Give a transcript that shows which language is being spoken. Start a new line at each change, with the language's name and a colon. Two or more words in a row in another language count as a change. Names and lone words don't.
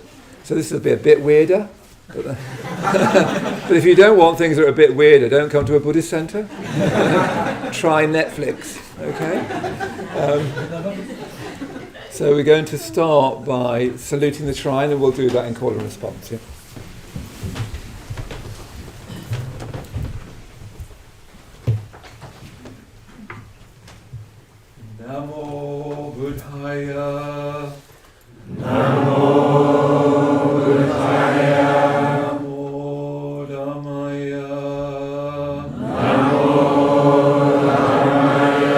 English: So this will be a bit weirder. But if you don't want things that are a bit weirder, don't come to a Buddhist centre. Try Netflix, okay? So we're going to start by saluting the shrine, and we'll do that in call and response. Yeah?
Pali: Namo Buddhaya. Namo Buddhaya. Namo Dhammaya. Namo Dhammaya.